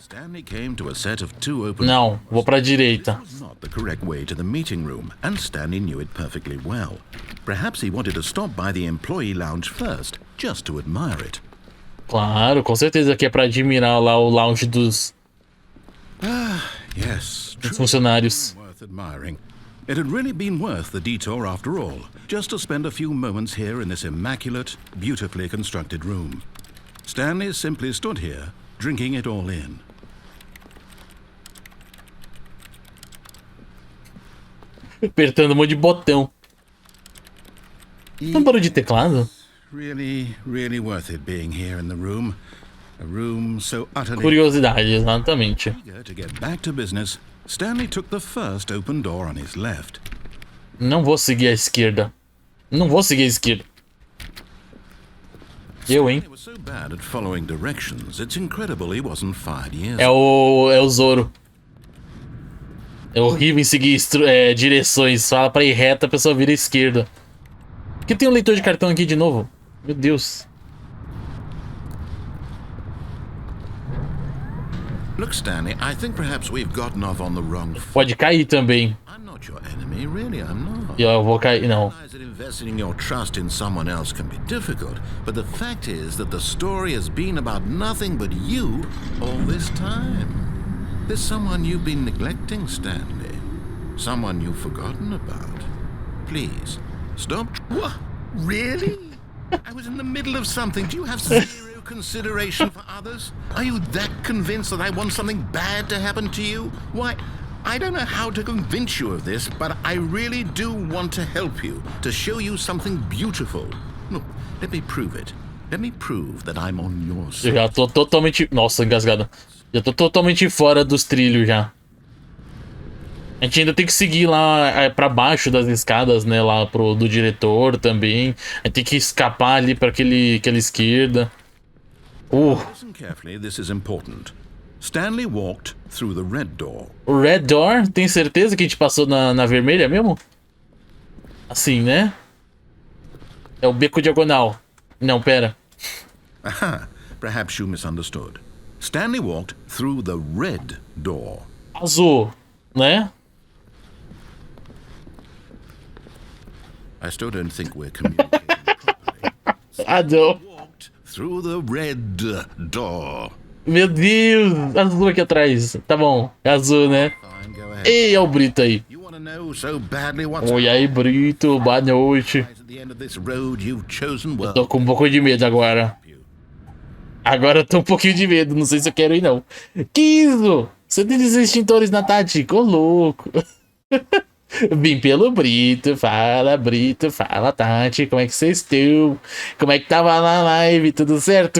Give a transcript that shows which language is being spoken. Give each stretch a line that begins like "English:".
English: Stanley came to a set of two open
Portuguese: Não, vou pra direita.
English: This was not the correct way to the meeting room, and Stanley knew it perfectly well. Perhaps he wanted to stop by the employee lounge first, just to admire it.
Portuguese: Claro, com certeza que é pra admirar lá o lounge dos
English: Yes,
Portuguese: dos funcionários.
English: worth admiring. It had really been worth the detour after all, just to spend a few moments here in this immaculate, beautifully constructed room. Stanley simply stood here, drinking it all in.
Portuguese: Apertando um monte de botão. Não barulho de teclado?
English: Really, really worth it being here in the room. A room so utterly
Portuguese: Curiosidade, exatamente.
English: eager to get back to business. Stanley took the first open door on his left.
Portuguese: Não vou seguir a esquerda. Não vou seguir a esquerda. Eu, hein?
English: He was so bad at following directions, it's incredible he wasn't fired years
Portuguese: É o Zoro. É horrível em seguir direções. Fala pra ir reta, a pessoa vira à esquerda. Por que tem um leitor de cartão aqui de novo? Meu Deus.
English: Look, Stanley, I think perhaps we've gotten off on the wrong foot.
Portuguese: Pode cair também.
English: I'm not your enemy, really, I'm not.
Portuguese: E eu vou cair, não.
English: I realize that investing your trust in someone else can be difficult, but the fact is that the story has been about nothing but you all this time. There's someone you've been neglecting, Stanley. Someone you've forgotten about. Please, stop. What? Really? I was in the middle of something. Do you have zero consideration for others? Are you that convinced that I want something bad to happen to you? Why, I don't know how to convince you of this, but I really do want to help you, to show you something beautiful. Look, let me prove it. Let me prove that I'm on your
Portuguese: Eu
English: side.
Portuguese: já tô totalmente... Nossa, engasgada. Já tô totalmente fora dos trilhos já. A gente ainda tem que seguir lá pra baixo das escadas, né? Lá do diretor também. A gente tem que escapar ali pra aquela esquerda.
English: Listen carefully, this is important. Stanley walked through the red door.
Portuguese: O Red Door, tem certeza que a gente passou na vermelha mesmo? Assim, né? É o beco diagonal. Não, pera.
English: Aha, perhaps you misunderstood. Stanley walked through the red door.
Portuguese: Azul, né?
English: I still don't think we're communicating properly.
Portuguese: Ah, não.
English: Walked through the red door.
Portuguese: Meu Deus, azul aqui atrás. Tá bom, é azul, né?
English: Fine, go ahead.
Portuguese: Ei, é o Brito aí.
English: You want to know so badly what's
Portuguese: Oi aí, Brito, boa noite.
English: at the end of this road you've chosen? Well,
Portuguese: Tô com um pouco de medo agora. Agora eu tô um pouquinho de medo, não sei se eu quero ir não. Que isso? Você tem extintores na tática? Ô louco. Vim pelo Brito, fala Tati, como é que vocês estão? Como é que tava na live, tudo certo?